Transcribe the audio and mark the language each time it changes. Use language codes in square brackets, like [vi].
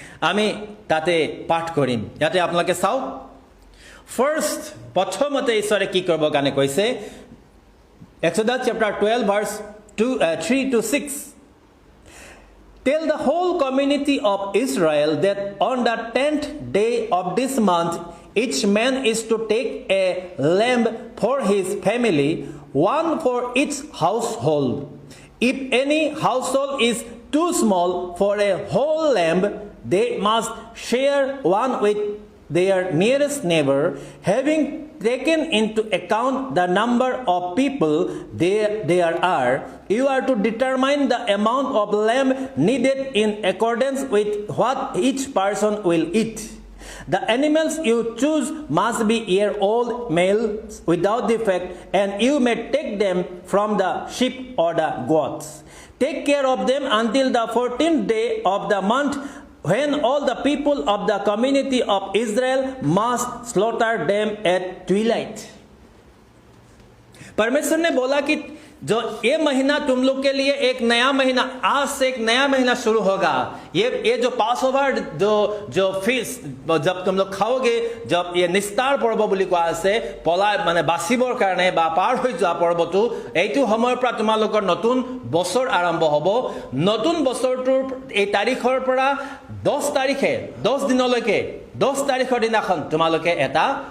[as] আমি তাতে পাঠ কৰিম ইয়াতে আপোনালোকে চাওক ফাৰ্স্ট প্ৰথমতে ঈশ্বৰে কি কৰিব কাৰণে কৈছে [en] Exodus chapter 12 verse 3 to 6 Tell the whole community of Israel that on the 10th day of this month each man is to take a lamb for his family, one for each household. If any household is too small for a whole lamb, they must share one with their nearest neighbor, having taken into account the number of people there are. You are to determine the amount of lamb needed in accordance with what each person will eat. The animals you choose must be year-old males without defect, and you may take them from the sheep or the goats. Take care of them until the 14th day of the month, when all the people of the community of Israel must slaughter them at twilight. [hi] परमेश्वर ने बोला कि जो ये महीना तुम लोग के लिए एक नया महीना आज से एक नया महीना शुरू होगा ये जो पासओवर जो फीस्ट जब तुम लोग खाओगे जब ये निस्तार पर्व [as] বুলি কোৱা আছে পলাই মানে বাচিবৰ কাৰণে বা পাৰ হৈ যোৱা পৰ্বটো এইটো সময়ৰ পৰা তোমালোকৰ নতুন বছৰ আৰম্ভ হ'ব নতুন বছৰটোৰ এই তাৰিখৰ পৰা 10 তাৰিখে 10 দিনলৈকে 10 তাৰিখৰ দিনাখন তোমালোকে এটা